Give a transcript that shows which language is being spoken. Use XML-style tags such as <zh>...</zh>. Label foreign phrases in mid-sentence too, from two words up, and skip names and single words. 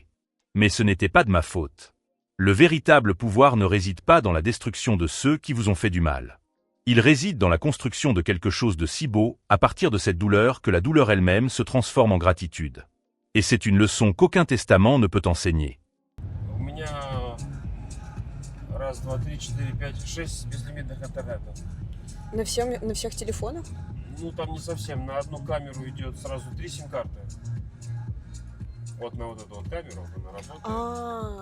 <fr>Mais ce n'était pas de ma faute. Le véritable pouvoir ne réside pas dans la destruction de ceux qui vous ont fait du mal. Il réside dans la construction de quelque chose de si beau, à partir de cette douleur que la douleur elle-même se transforme en gratitude. Et c'est une leçon qu'aucun testament ne peut enseigner.</fr> <ru>У меня раз, два, три, четыре, пять, шесть безлимитных интернетов. На всех телефонах? Ну, там не совсем. На одну камеру идет сразу 3 сим-карты. Вот на вот эту вот камеру вот она работает. А,</ru>